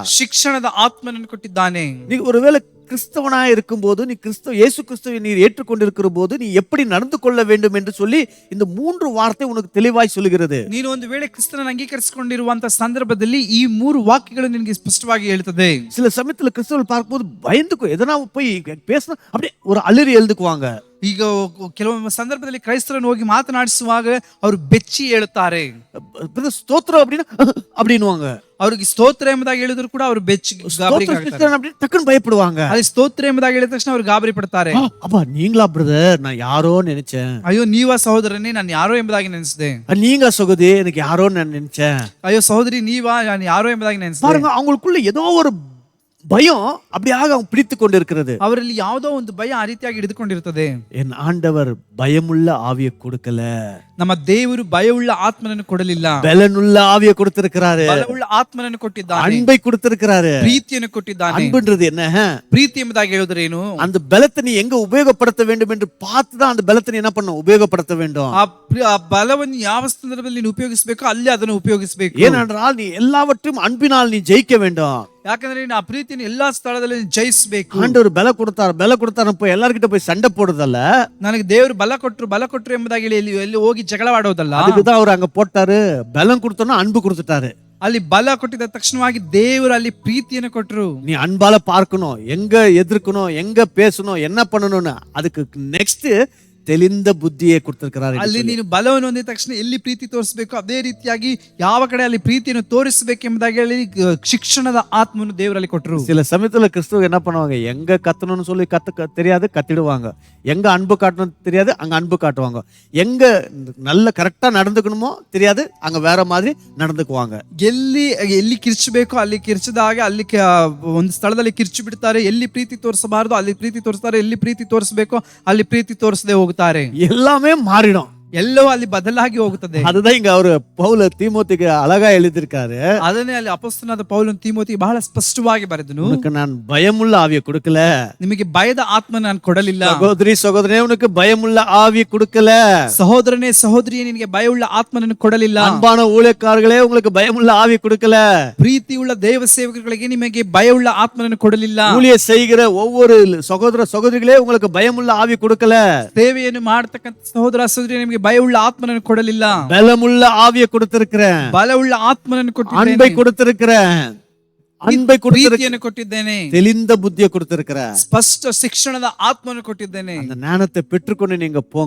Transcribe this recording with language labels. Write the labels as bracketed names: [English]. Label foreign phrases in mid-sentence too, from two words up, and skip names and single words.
[Kannada] ಶಿಕ್ಷಣದ ಆತ್ಮನನ್ನು ಕೊಟ್ಟಿದ್ದಾನೆ. [Tamil] நீ ஒருவேளை கிறிஸ்தவனாய் இருக்கும் போது, நீ இயேசு கிறிஸ்துவை நீ ஏற்றுக்கொண்டிருக்கிற போது நீ எப்படி நடந்து கொள்ள வேண்டும் என்று சொல்லி இந்த 3 வார்த்தை உனக்கு தெளிவாய் சொல்லுகிறது. [Kannada] ನೀನು ಒಂದು ವೇಳೆ ಕ್ರಿಸ್ತನನ್ನು ಅಂಗೀಕರಿಸಿಕೊಂಡಿರುವಂತ ಸಂದರ್ಭದಲ್ಲಿ ಈ 3 ವಾಕ್ಯಗಳು ನಿನಗೆ ಸ್ಪಷ್ಟವಾಗಿ ಹೇಳ್ತದೆ. [Tamil] சில சமயத்துல கிறிஸ்தவர்கள் பார்க்கும்போது பயந்துக்கோ, எதனா போய் பேசினா அப்படியே ஒரு அலறி எழுதுக்குவாங்க. [Kannada] ಈಗ ಕೆಲವೊಂದು ಸಂದರ್ಭದಲ್ಲಿ ಕ್ರೈಸ್ತರನ್ನು ಹೋಗಿ ಮಾತನಾಡಿಸುವಾಗ ಅವರು ಬೆಚ್ಚಿ ಹೇಳುತ್ತಾರೆ. [Tamil] ஸ்தோத்திரம் அப்படின்னா அப்படின்னுவாங்க. [Kannada] ಅವ್ರಿಗೆ ಸ್ತೋತ್ರ ಎಂಬುದಾಗಿ ಹೇಳಿದ್ರು ಕೂಡ ಅವರು ಬೆಚ್ಚಿ ಗಾಬರಿ [Tamil] டக்குன்னு பயப்படுவாங்க. [Kannada] ಅಲ್ಲಿ ಸ್ತೋತ್ರ ಎಂಬುದಾಗಿ ಹೇಳಿದ ತಕ್ಷಣ ಅವ್ರು ಗಾಬರಿ ಪಡ್ತಾರೆ. [Tamil] அப்பா நீங்களா பிரதர், நான் யாரோ நினைச்சேன். [Kannada] ಅಯ್ಯೋ ನೀವ ಸಹೋದರನೇ, ನಾನು ಯಾರೋ ಎಂಬುದಾಗಿ ನೆನೆಸಿದೆ. [Tamil] நீங்க சகோதரி, எனக்கு யாரோ நான் நினைச்சேன். [Kannada] ಅಯ್ಯೋ ಸಹೋದರಿ ನೀವಾ, ನಾನು ಯಾರೋ ಎಂಬುದಾಗಿ ನೆನೆಸಿದೆ. [Tamil] பாருங்க, அவங்களுக்குள்ள ஏதோ ஒரு பயம் அப்படியாக அவங்க பிடித்து கொண்டிருக்கிறது. [Kannada] ಅವರಲ್ಲಿ ಯಾವುದೋ ಒಂದು ಭಯ ಆ ರೀತಿಯಾಗಿ ಹಿಡಿದುಕೊಂಡಿರುತ್ತದೆ. [Tamil] என் ஆண்டவர் பயமுள்ள ஆவியை கொடுக்கல, [Kannada] ನಮ್ಮ ದೇವರು ಭಯವುಳ್ಳ ಆತ್ಮನನ್ನು ಕೊಡಲಿಲ್ಲ, [Tamil] பலனுள்ள ஆவியை கொடுத்திருக்கிறாரு, [Kannada] ಬಲವುಳ್ಳ ಆತ್ಮನನ್ನು ಕೊಟ್ಟಿದ್ದಾನೆ, [Tamil] அன்பை கொடுத்திருக்கிறாரு. [Kannada] ಪ್ರೀತಿಯನ್ನು ಕೊಟ್ಟಿದ್ದಾನೆ. [Tamil] அன்புன்றது என்ன? [Kannada] ಪ್ರೀತಿ ಎಂಬುದಾಗಿ ಹೇಳುವುದೇನು? [Tamil] அந்த பலத்தை நீ எங்க உபயோகப்படுத்த வேண்டும் என்று பார்த்து தான் அந்த பலத்தை நீ என்ன பண்ணணும், உபயோகப்படுத்த வேண்டும். [Kannada] ಆ ಬಲವನ್ನು ಯಾವ ಸಂದರ್ಭದಲ್ಲಿ ನೀನು ಉಪಯೋಗಿಸಬೇಕು ಅಲ್ಲಿ ಅದನ್ನು ಉಪಯೋಗಿಸಬೇಕು. [Tamil] ஏனென்றால் நீ எல்லாவற்றையும் அன்பினால் நீ ஜெயிக்க வேண்டும். [Kannada] ಯಾಕಂದ್ರೆ ನೀನು ಆ ಪ್ರೀತಿಯನ್ನು ಎಲ್ಲಾ ಸ್ಥಳದಲ್ಲಿ ಜಯಿಸಬೇಕು. [Tamil] ஆண்டவர் பல கொடுத்தார் போய் எல்லார்கிட்ட போய் சண்டை போடுறதல்ல. [Kannada] ನನಗೆ ದೇವರು ಬಲ ಕೊಟ್ಟರು ಎಂಬುದಾಗಿ ಎಲ್ಲಿ ಹೋಗಿ ಜಗಳವಾಡೋದಲ್ಲ. [Tamil] அதுக்குதான் அவர் அங்க போட்டாரு. பலம் கொடுத்தோன்னா அன்பு கொடுத்துட்டாரு. [Kannada] ಅಲ್ಲಿ ಬಲ ಕೊಟ್ಟಿದ ತಕ್ಷಣವಾಗಿ ದೇವರು ಅಲ್ಲಿ ಪ್ರೀತಿಯನ್ನು ಕೊಟ್ಟರು. [Tamil] நீ அன்பால பார்க்கணும், எங்க எதிர்க்கணும், எங்க பேசணும், என்ன பண்ணணும்னு அதுக்கு நெக்ஸ்ட் தெளிந்த புத்தியை கொடுத்திருக்கிறார். [Kannada] ಅಲ್ಲಿ ನೀನು ಬಲವನ್ನು ಹೊಂದಿದ ತಕ್ಷಣ ಎಲ್ಲಿ ಪ್ರೀತಿ ತೋರಿಸಬೇಕು ಅದೇ ರೀತಿಯಾಗಿ ಯಾವ ಕಡೆ ಅಲ್ಲಿ ಪ್ರೀತಿಯನ್ನು ತೋರಿಸಬೇಕೆಂಬುದಾಗಿ ಹೇಳಿ ಶಿಕ್ಷಣದ ಆತ್ಮವನ್ನು ದೇವರಲ್ಲಿ ಕೊಟ್ಟರು. [Tamil] சில சமயத்துல கிறிஸ்துவ என்ன பண்ணுவாங்க, எங்க கத்தணும்னு சொல்லி தெரியாது கத்திடுவாங்க, எங்க அன்பு காட்டணும் தெரியாது அங்க அன்பு காட்டுவாங்க, எங்க நல்ல கரெக்டா நடந்துக்கணுமோ தெரியாது அங்க வேற மாதிரி நடந்துக்குவாங்க. [Kannada] ಎಲ್ಲಿ ಕಿರ್ಚಬೇಕು ಅಲ್ಲಿ ಕಿರ್ಚಿದಾಗ ಅಲ್ಲಿ ಒಂದು ಸ್ಥಳದಲ್ಲಿ ಕಿರ್ಚಿ ಬಿಡ್ತಾರೆ. ಎಲ್ಲಿ ಪ್ರೀತಿ ತೋರಿಸಬಾರದು ಅಲ್ಲಿ ಪ್ರೀತಿ ತೋರಿಸ್ತಾರೆ, ಎಲ್ಲಿ ಪ್ರೀತಿ ತೋರಿಸಬೇಕು ಅಲ್ಲಿ ಪ್ರೀತಿ ತೋರಿಸದೆ ಹೋಗ್ತಾರೆ. [Tamil] எல்லாமே மாறிடும். [Kannada] ಎಲ್ಲವೂ ಅಲ್ಲಿ ಬದಲಾಗಿ ಹೋಗುತ್ತದೆ. [Tamil] அதுதான் இங்க அவரு பவுல் தீமோத்திக்கு அழகா எழுதியிருக்காரு. [Kannada] ಅದನ್ನೇ ಅಲ್ಲಿ ಅಪೊಸ್ತಲನಾದ ಪೌಲನು ತಿಮೋತಿಗೆ ಬಹಳ ಸ್ಪಷ್ಟವಾಗಿ ಬರೆದನು. [Tamil] உனக்கு நான் பயமுள்ள ஆவியை கொடுக்கல, [Kannada] ನಿಮಗೆ ಭಯದ ಆತ್ಮ ನಾನು ಕೊಡಲಿಲ್ಲ. [Tamil] சகோதரி சகோதரனே உனக்கு பயமுள்ள ஆவியை கொடுக்கல, [Kannada] ಸಹೋದರನೇ ಸಹೋದರಿಯೇ ನಿನಗೆ ಭಯವುಳ್ಳ ಆತ್ಮನನ್ನು ಕೊಡಲಿಲ್ಲ. [Tamil] அன்பான ஊழியக்காரர்களே உங்களுக்கு பயமுள்ள ஆவி கொடுக்கல, [Kannada] ಪ್ರೀತಿಯುಳ್ಳ ದೇವ ಸೇವಕರಿಗೆ ನಿಮಗೆ ಭಯವುಳ್ಳ ಆತ್ಮನನ್ನು ಕೊಡಲಿಲ್ಲ. [Tamil] ஊழிய செய்கிற ஒவ்வொரு சகோதர சகோதரிகளே உங்களுக்கு பயமுள்ள ஆவி கொடுக்கல, [Kannada] ಸೇವೆಯನ್ನು ಮಾಡತಕ್ಕಂತ ಸಹೋದರ ಸಹೋದರಿ ನಿಮಗೆ ಭಯವುಳ್ಳ ಆತ್ಮನನ್ನು ಕೊಡಲಿಲ್ಲ. [Tamil] பலமுள்ள ஆவியை கொடுத்திருக்கிறேன், [Kannada] ಬಲವುಳ್ಳ ಆತ್ಮನನ್ನು ಕೊಟ್ಟಿದ್ದೇನೆ, [Tamil] அன்பை கொடுத்திருக்கிறேன், அன்பை கொடுத்திருக்கிறேன், [Kannada] ಪ್ರೀತಿಯನ್ನು ಕೊಟ್ಟಿದ್ದೇನೆ, [Tamil] தெளிந்த புத்தியை கொடுத்திருக்கிறேன். [Kannada] ಸ್ಪಷ್ಟ ಶಿಕ್ಷಣದ ಆತ್ಮವನ್ನು ಕೊಟ್ಟಿದ್ದೇನೆ. [Tamil] அந்த ஞானத்தை பெற்றுக்கொண்டு நீங்க போங்க.